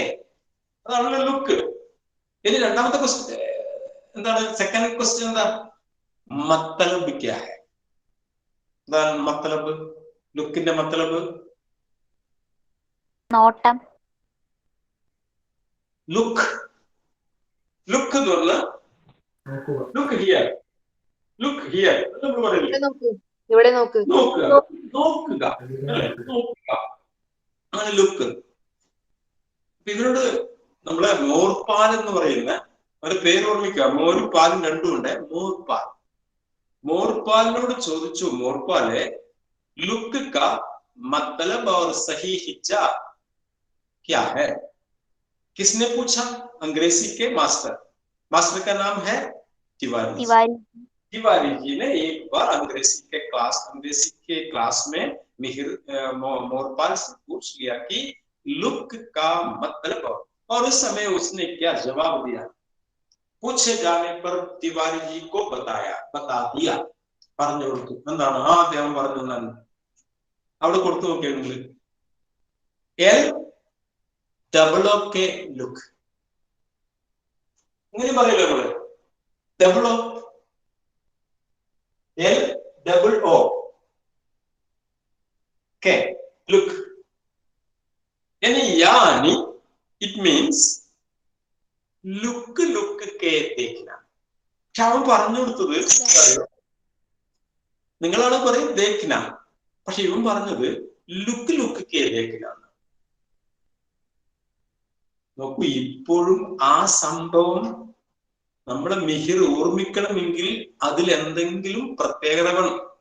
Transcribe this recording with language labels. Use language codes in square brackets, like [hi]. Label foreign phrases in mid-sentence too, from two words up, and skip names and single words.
[ml] അതാണല്ലോ ലുക്ക്. ഇനി രണ്ടാമത്തെ ക്വസ്റ്റ്യൻ എന്താണ്? സെക്കൻഡ് ക്വസ്റ്റ്യൻ എന്താ? [hi] मतलब क्या है? [ml] എന്താണ് മത്തലബ്? ലുക്കിന്റെ മത്തലബ് നോട്ടം. ലുക്ക് ലുക്ക് എന്ന് പറഞ്ഞാൽ [en] look here, look here. [ml] ഇവിടെ നോക്ക്, നോക്കുക അങ്ങനെ ലുക്ക്. ഇവരോട് നമ്മളെ മോർപാൽ എന്ന് പറയുന്ന ഒരു പേര് ഓർമ്മിക്കുക. മോരും പാലും രണ്ടും ഉണ്ട്. മോർപാൽ. മോർപാലിനോട് ചോദിച്ചു, മോർപാലെ [hi] लुक का मतलब और सही हिज्जा क्या है? किसने पूछा? अंग्रेजी के मास्टर. मास्टर का नाम है तिवारी. तिवारी जी ने एक बार अंग्रेजी के क्लास में मोरपाल से पूछ लिया कि लुक का मतलब, और उस समय उसने क्या जवाब दिया? पूछे जाने पर तिवारी जी को बता दिया. [ml] പറഞ്ഞു കൊടുത്തു. എന്താണ് ആ അദ്ദേഹം പറഞ്ഞു? എന്നാണ് അവിടെ കൊടുത്തു നോക്കിയാൽ നിങ്ങൾ LOOK ലുക്ക് ഇങ്ങനെ പറയല്ലോ നമ്മള്. [en] LOO look. [hi] यानी [en] it means look [hi] के देखना. [ml] പക്ഷെ അവൻ പറഞ്ഞു കൊടുത്തത് നിങ്ങളാണ് പറയും ദേഖ്ന, പക്ഷെ ഇവൻ പറഞ്ഞത് [hi] लुक के देखना. [ml] നോക്കൂ, ഇപ്പോഴും ആ സംഭവം നമ്മുടെ മിഹിർ ഓർമ്മിക്കണമെങ്കിൽ അതിൽ എന്തെങ്കിലും പ്രത്യേകത വേണം.